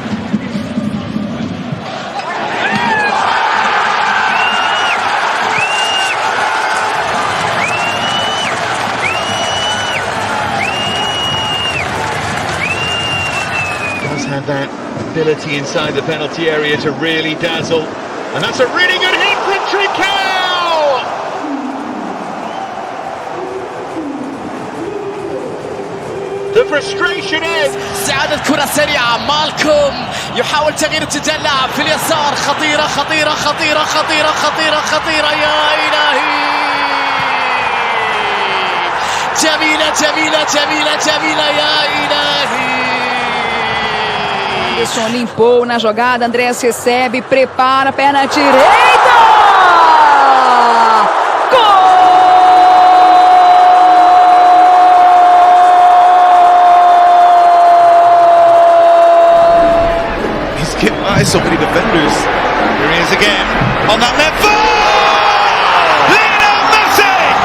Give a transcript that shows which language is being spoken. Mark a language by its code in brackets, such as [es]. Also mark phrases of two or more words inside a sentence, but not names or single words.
[en] Does have that ability inside the penalty area to really dazzle, and that's a really good hit from Trincao! The frustration ends. [ar] استعادت كرة سريعة مالكوم يحاول تغيير اتجاه اللاعب في اليسار خطيرة خطيرة خطيرة خطيرة خطيرة خطيرة يا إلهي جميلة جميلة جميلة جميلة يا إلهي [pt] Anderson limpou na jogada, Andrés recebe, prepara, perna direita! Gol! [en] He's getting by so many defenders. Here he is again on that left foot! Lionel Messi!